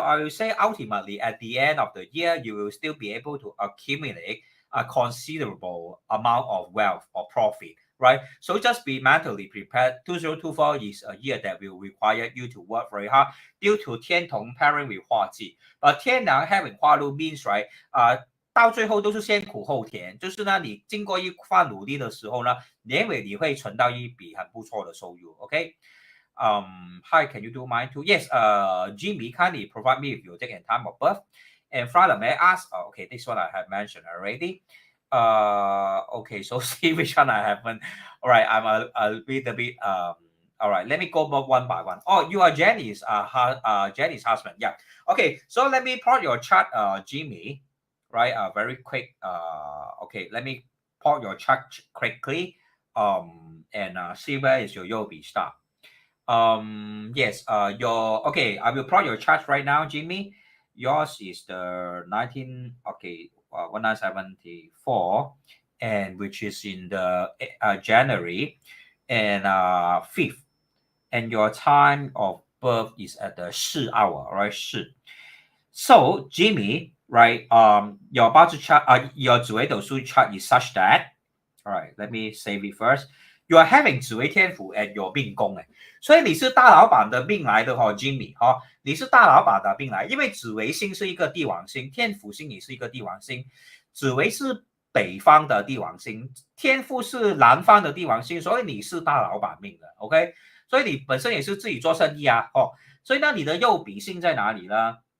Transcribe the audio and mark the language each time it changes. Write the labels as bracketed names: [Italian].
[English] I will say ultimately at the end of the year, you will still be able to accumulate a considerable amount of wealth or profit. Right, so just be mentally prepared. 2024 is a year that will require you to work very hard due to 天同 pairing with 化忌。 [Chinese] 天梁 [English] having [Chinese] 化禄 means right，到最后都是先苦后甜，就是呢，你经过一番努力的时候呢，年尾你会存到一笔很不错的收入。 [English] OK， Hi, can you do mine too? Yes, Jimmy, kindly provide me with your date and time of birth. And Father, may I ask? Okay, this one I have mentioned already. Okay, so see which one I haven't. All right, I'm a little bit all right, let me go one by one. Oh, you are Jenny's Jenny's husband. Yeah. Okay, so let me plot your chart, Jimmy. Right, very quick. Okay, let me plot your chart quickly. And see where is your Yobi star. Yes. Your okay. I will plot your chart right now, Jimmy. Yours is the 19. Okay. 1974, and which is in the January and 5th, and your time of birth is at the 4 hour, right? 4. So Jimmy, right? Your BaZi chart, your Zi Wei Dou Shu chart is such that. All right, let me save it first. you are having [Chinese] 紫微天府 at your 命宫所以你是大老板的命来的Jimmy你是大老板的命来，因为紫微星是一个帝王星，天府星也是一个帝王星，紫微是北方的帝王星，天府是南方的帝王星，所以你是大老板命的 OK， 所以你本身也是自己做生意所以呢你的右弼星在哪里呢？